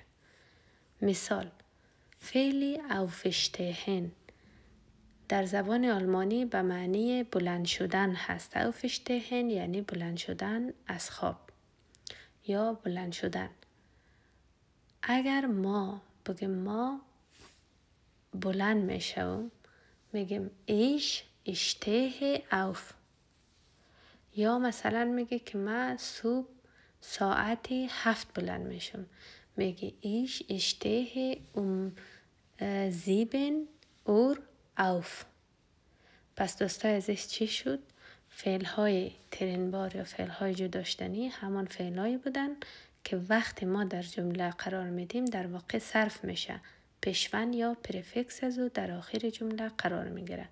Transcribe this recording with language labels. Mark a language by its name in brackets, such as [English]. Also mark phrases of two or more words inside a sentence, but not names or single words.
[Persian] مثال: فعل aufstehen در زبان آلمانی به معنی بلند شدن هست. aufstehen یعنی بلند شدن از خواب یا بلند شدن. اگر ما بگیم ما بلند میشم میگیم [German] ich stehe auf. [Persian] یا مثلا میگه که من صبح ساعت 7 بلند میشم میگه [German] ich stehe 7 Uhr auf. [Persian] پس دوستای عزیز چی شد؟ فعل‌های ترنبار یا فعل‌های جدا شدنی همان فعل‌هایی بودن که وقتی ما در جمله قرار میدیم در واقع صرف میشه. پیشوند یا پرفکس از او در آخر جمله قرار میگیره.